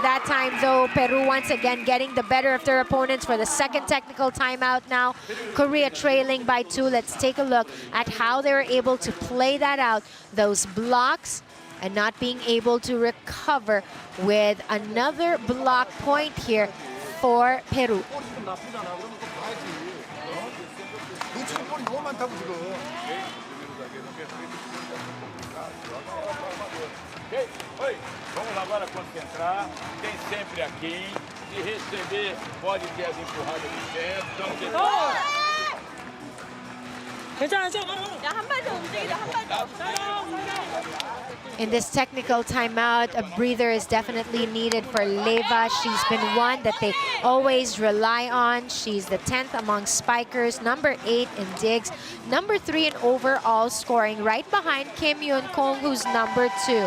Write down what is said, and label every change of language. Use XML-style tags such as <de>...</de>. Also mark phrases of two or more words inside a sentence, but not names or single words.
<en>That time, though, Peru once again getting the better of their opponents for the second technical timeout now. Korea trailing by 2. Let's take a look at how they were able to play that out. Those blocks and not being able to recover with another block point here for Peru.</en> <ko>볼이 지금 나쁘잖아. 그러면 그거 봐야지. 놓치는 볼이 너무 많다고 지금.</ko> <en>Ok?</en> <pt>Oi, vamos agora concentrar. Tem sempre aqui. De receber, pode ter as empurradas de centro. Estamos tentando.</pt> <en>In this technical timeout, a breather is definitely needed for Leva. She's been one that they always rely on. She's the 10th among spikers, number 8 in digs, number 3 in overall scoring, right behind Kim Yoon-kong, who's number 2.</en>